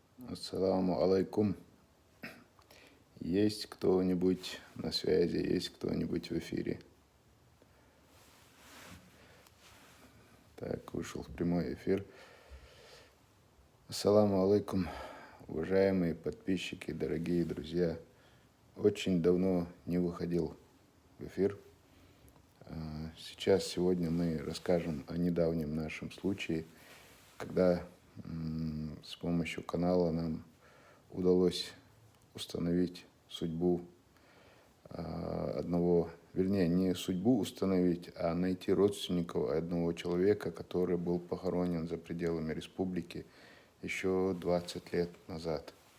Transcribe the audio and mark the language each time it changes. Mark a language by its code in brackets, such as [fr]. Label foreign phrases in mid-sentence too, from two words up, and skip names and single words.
[ar] السلام عليكم. [ru] Есть кто-нибудь на связи, есть кто-нибудь в эфире? Так, вышел в прямой эфир. [ar] السلام عليكم, [ru] уважаемые подписчики, дорогие друзья. Очень давно не выходил в эфир. Сегодня мы расскажем о недавнем нашем случае, когда с помощью канала нам удалось установить судьбу не судьбу установить, а найти родственников одного человека, который был похоронен за пределами республики еще 20 лет назад.